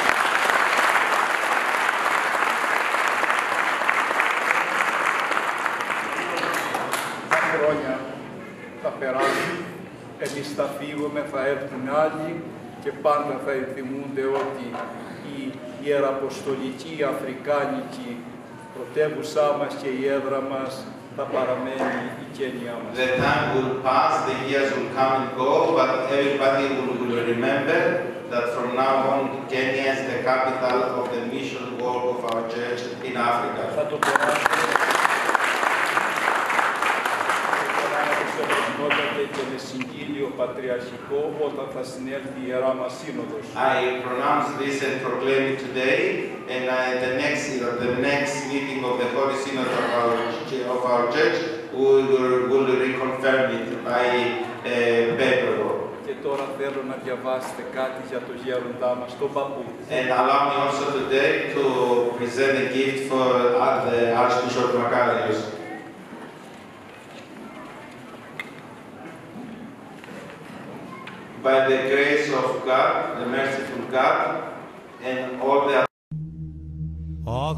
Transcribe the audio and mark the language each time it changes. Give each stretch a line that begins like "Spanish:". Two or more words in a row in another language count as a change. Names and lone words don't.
Greek: Τα χρόνια θα περάσουν, εμείς θα φύγουμε, θα έρθουν άλλοι και πάντα θα ενθυμούνται ότι η ιεραποστολική αφρικάνικη πρωτεύουσά μας και η έδρα μας θα παραμένει η Κένια μας.
English: The time will pass, the years will come and go, but everybody will remember that from now on Kenya is the capital of the mission work of our church in Africa.
Greek: Θα το περάσουμε και με συγκύλιο πατριαρχικό όταν θα συνέλθει η Ιερά μας Σύνοδος.
English: I pronounce this and proclaim it today, and the next meeting of the Holy Synod of our church will reconfirm it by paperwork.
Greek: Και τώρα θέλω να διαβάσετε κάτι για το γέροντά μας, τον παππού.
English: And allow me also today to present a gift for the Archbishop Macarius. By the grace of God, the merciful God, and all the